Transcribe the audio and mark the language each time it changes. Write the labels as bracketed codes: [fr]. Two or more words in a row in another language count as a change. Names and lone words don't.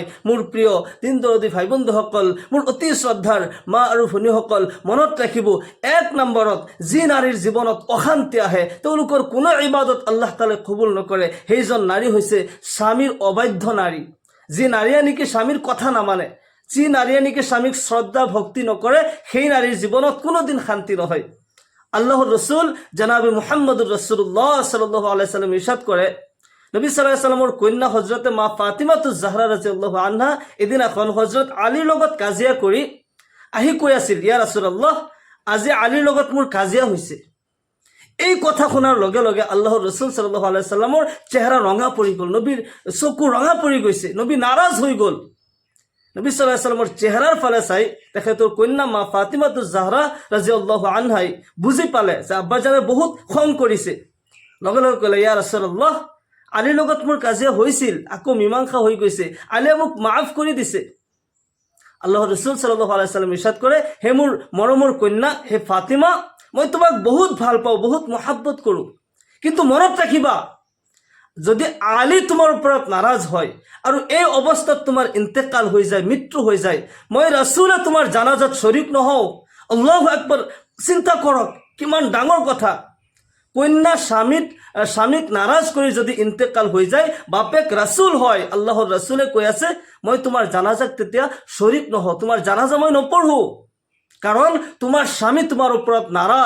[as] মোৰ প্ৰিয় দিন দৰদী ভাই বন্ধুসকল, মোৰ অতি শ্ৰদ্ধাৰ মা আৰু ভনীসকল, মনত ৰাখিব, এক নম্বৰত যি নাৰীৰ জীৱনত অশান্তি আহে, তেওঁলোকৰ কোনো ইবাদত আল্লাহ তাআলাই কবুল নকৰে, সেইজন নাৰী হৈছে স্বামীৰ অবাধ্য নাৰী। যি নাৰীয়ে নেকি স্বামীৰ কথা নামানে, যি নাৰীয়ে নেকি স্বামীক শ্ৰদ্ধা ভক্তি নকৰে, সেই নাৰীৰ জীৱনত কোনোদিন শান্তি নহয়। আল্লাহৰ ৰসুল জনাবে [ar] محمد رسول الله صلى الله عليه سلم [as] ইৰশাদ কৰে, নবী [ar] صلى الله عليه [as] সাল্লামৰ কন্যা হযৰতে মা ফাতিমাতুজ জাহৰা [ar] رضي الله عنها [as] এদিনাখন হযৰত আলীৰ লগত কাজিয়া কৰি আহি কৈ আছিল, [ar] يا رسول الله, [as] আজি আলীৰ লগত মোৰ কাজিয়া হৈছে। এই কথা শুনাৰ লগে লগে আল্লাহৰ ৰসুল [ar] صلى الله عليه [as] সাল্লামৰ চেহাৰা ৰঙা পৰি গ'ল, নবীৰ চকু ৰঙা পৰি গৈছে, নবী নাৰাজ হৈ গ'ল। নবী [ar] صلى الله عليه [as] সাল্লামৰ চেহাৰাৰ ফালে চাই তেখেতৰ কন্যা মা ফাতিমাতুজ জাহৰা [ar] رضي الله عنها [as] বুজি পালে যে আব্বাজানে বহুত খং কৰিছে। লগে লগে ক'লে, [ar] يا رسول الله, [as] আলীৰ লগত মোৰ কাজিয়া হৈছিল, আকৌ মীমাংসা হৈ গৈছে, আলীয়ে মোক মাফ কৰি দিছে। আল্লাহৰ ৰসুল [ar] صلى الله عليه سلم [as] ইৰশাদ কৰে, হে মোৰ মৰমৰ কন্যা, হে ফাতিমা, মই তোমাক বহুত ভাল পাওঁ, বহুত মহাব্বত কৰোঁ, কিন্তু মনত ৰাখিবা, যদি আলী তোমাৰ ওপৰত নাৰাজ হয় আৰু এই অৱস্থাত তোমাৰ ইন্তেকাল হৈ যায়, মৃত্যু হৈ যায়, মই ৰাসূলে তোমাৰ জানাজাত শৰীক নহওঁ। [ar] الله أكبر. [as] চিন্তা কৰক, কিমান ডাঙৰ কথা। কন্যা স্বামীক নাৰাজ কৰি যদি ইন্তেকাল হৈ যায়, বাপেক ৰাসূল হয়, আল্লাহৰ ৰাসূলে কৈ আছে, মই তোমাৰ জানাজাত তেতিয়া শৰীক নহওঁ, তোমাৰ জানাজা মই নপঢ়ো, কাৰণ তোমাৰ স্বামী তোমাৰ ওপৰত নাৰাজ।